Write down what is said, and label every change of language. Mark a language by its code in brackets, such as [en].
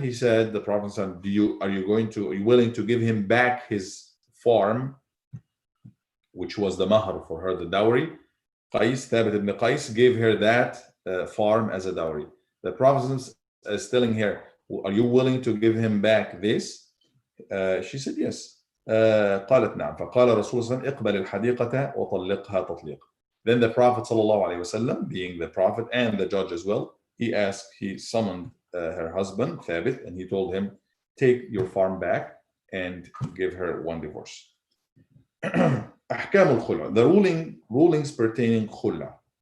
[en] He said, the Prophet said, are you willing to give him back his farm, which was the mahr for her, the dowry? Qais, Thabit ibn Qais, gave her that farm as a dowry. The Prophet is telling her, are you willing to give him back this? She said yes. [ar] قالت نعم. فقال رسول الله اقبل الحديقة وطلقها تطليق. [en] Then the Prophet ﷺ, being the Prophet and the judge as well, he summoned her husband, Thabit, and he told him, take your farm back and give her one divorce. [ar] أحكام الخلع, [en] the rulings pertaining khul'a.